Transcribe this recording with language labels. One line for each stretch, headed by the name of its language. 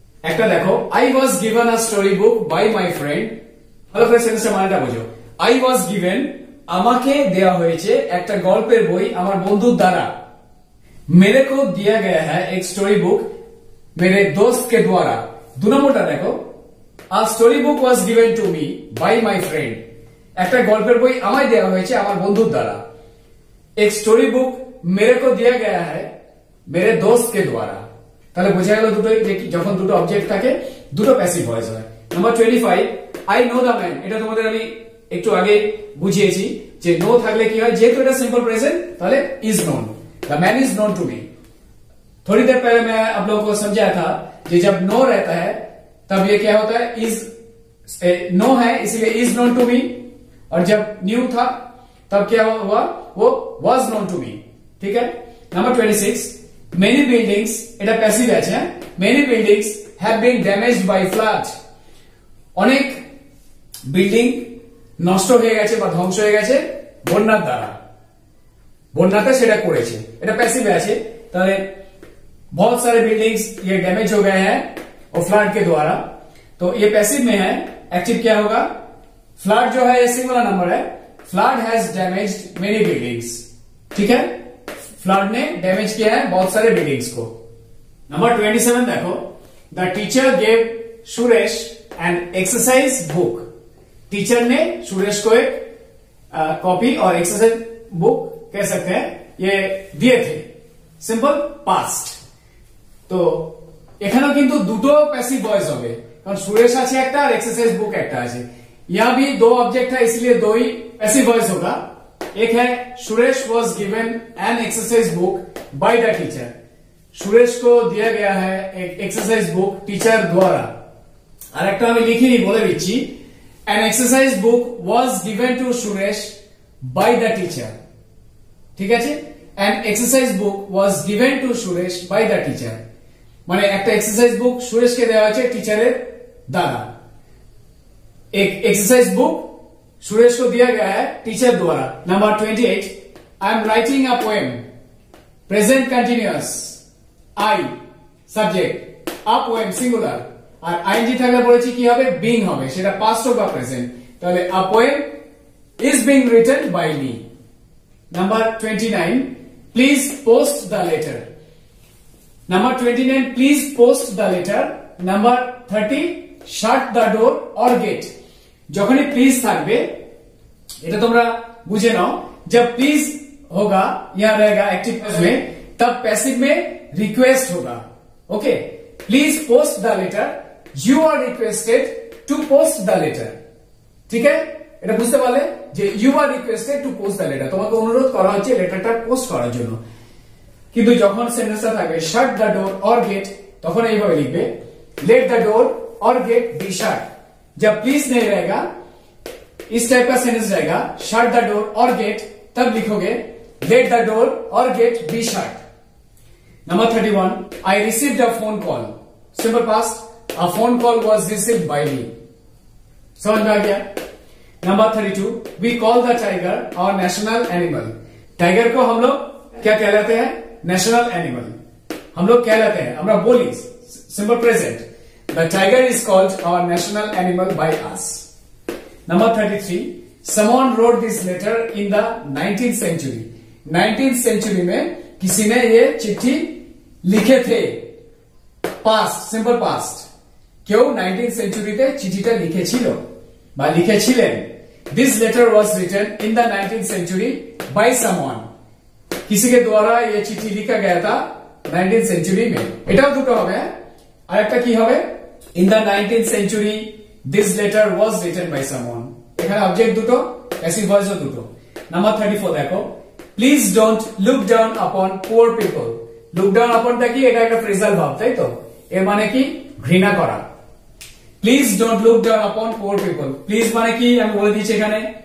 Bangla: একটা দেখো,
English: I was given a story book by my friend.
Bangla: ভালো করে সেন্টেন্সটা মানেটা বুঝো।
English: I was given,
Bangla: আমাকে দেয়া হয়েছে একটা গল্পের বই আমার বন্ধুর দ্বারা।
Hindi: मेरे को दिया गया है एक स्टोरी बुक मेरे दोस्त के द्वारा।
Bangla: 2 নম্বরটা দেখো,
English: a story book was given to me by my friend।
Bangla: একটা গল্পের বই আমায় দেওয়া হয়েছে আমার বন্ধুর দ্বারা।
Hindi: एक स्टोरी बुक मेरे को दिया गया है मेरे दोस्त के द्वारा।
Bangla: তাহলে বোঝা গেল দুটোই, যখন দুটো অবজেক্ট থাকে দুটো প্যাসিভ ভয়েস হয়।
English: Number 25, I know the man।
Bangla: এটা তোমাদের আমি একটু আগে বুঝিয়েছি যে নো থাকলে কি হয়, যেহেতু এটা সিম্পল প্রেজেন্ট তাহলে is known.
English: The man is known to me.
Hindi: थोड़ी देर पहले मैं आप लोगों को समझाया था कि जब नो रहता है तब ये क्या होता है, इज नो है इसलिए
English: is known to me,
Hindi: और जब न्यू था तब क्या हुआ, वो
English: Was known to me.
Hindi: ठीक है।
English: number 26, many buildings,
Bangla: এটা প্যাসিভ আছে,
English: Many buildings have been damaged by flood.
Bangla: অনেক বিল্ডিং নষ্ট হয়ে গেছে বা ধ্বংস হয়ে গেছে বন্যার দ্বারা, বন্যাতে সেটা করেছে, এটা প্যাসিভ আছে।
Hindi: তাহলে बहुत सारे बिल्डिंग्स ये डैमेज हो गए हैं और फ्लड के द्वारा, तो ये पैसिव में है। एक्टिव क्या होगा, फ्लड जो है ये सिंगुलर नंबर है,
English: Flood has damaged many buildings.
Hindi: ठीक है, फ्लड ने डैमेज किया है बहुत सारे बिल्डिंग्स को।
English: Number 27 देखो, the teacher gave Suresh an exercise book.
Hindi: Teacher ने सुरेश को एक कॉपी और एक्सरसाइज बुक कह सकते हैं ये दिए थे।
English: Simple past.
Bangla: তো এখানেও কিন্তু দুটো पैसिव वॉइस হবে, কারণ सुरेश আছে একটা और एक्सरसाइज बुक একটা আছে।
Hindi: यहाँ भी दो ऑब्जेक्ट है इसलिए दो ही पैसिव वॉइस होगा। एक है
English: Suresh was given an exercise book by the teacher.
Hindi: Suresh को दिया गया है एक एक्सरसाइज बुक टीचर द्वारा। और एक
Bangla: আমি লিখিনি বলে দিচ্ছি,
English: An exercise book was given to Suresh by the teacher.
Bangla: ঠিক আছে,
English: an exercise book was given to Suresh by the teacher,
Bangla: মানে একটা এক্সারসাইজ বুক সুরেশকে দেওয়া হয়েছে
Hindi: टीचर द्वारा। एक एक्सरसाइज बुक सुरेश को दिया गया है टीचर द्वारा।
English: Number 28, I am writing a poem. Present continuous, I subject, a poem singular,
Bangla: और आईएनजी থাকলে বলেছি কি হবে, বিং হবে, সেটা পাস্ট হোক বা প্রেজেন্ট।
English: তাহলে a poem is being written by me. Number 29, please post the letter. Number 29, please post the letter. Number 30, shut the door or gate.
Bangla: যখনই প্লিজ থাকবে, এটা তোমরা বুঝে নাও,
Hindi: जब प्लीज होगा यहां रहेगा एक्टिव में, तब पैसिव में रिक्वेस्ट होगा।
English: Okay, please post the letter, you are requested to post the letter.
Bangla: ठीक है, এটা বুঝতে পারলে যে
English: you are requested to post the letter,
Bangla: তোমাকে অনুরোধ করা হচ্ছে লেটারটা পোস্ট করার জন্য। কিন্তু যখন সেন্টেন্সটা থাকবে
English: shut the door or gate,
Bangla: তখন এইভাবে লিখবে,
English: Let the door or gate be shut.
Hindi: जब प्लीज नहीं रहेगा, इस टाइप का सेंटेंस रहेगा,
English: shut the door और gate,
Hindi: तब लिखोगे
English: Let the door और gate be shut. Number 31, I received a phone call. Simple past, a phone call was received by me.
Hindi: समझ में आ गया।
English: Number 32, we call the tiger our national animal.
Hindi: Tiger को हम लोग क्या कहलाते हैं, नेशनल एनिमल हम लोग कहलाते हैं, हमरा बोली simple present,
English: The tiger is called our national animal by us. Number 33, someone wrote this letter in the 19th century.
Hindi: 19th century में किसी ने ये चिट्ठी लिखे थे।
English: Past, simple past.
Bangla: क्यों 19th सेंचुरीতে চিঠিটা লিখেছিল বা লিখেছিলেন।
English: This letter was written in the 19th century by someone.
Hindi: किसी के द्वारा ये चिट्ठी लिखा गया था 19th सेंचुरी में।
Bangla: এটাও দুটো হবে। আর একটা কি হবে,
English: In the 19th century this letter was written by someone.
Bangla: এখানে অবজেক্ট দুটো, প্যাসিভ ভয়েসও দুটো। নাম্বার 34 দেখো,
English: Please don't look down upon poor people.
Bangla: Look down আপনটা কি, এটা একটা ফ্রেজাল ভার্ব, তাই তো? এর মানে কি, ঘৃণা করা।
English: please don't look down upon poor people,
Bangla: please মানে কি আমি বলে দিয়েছি এখানে।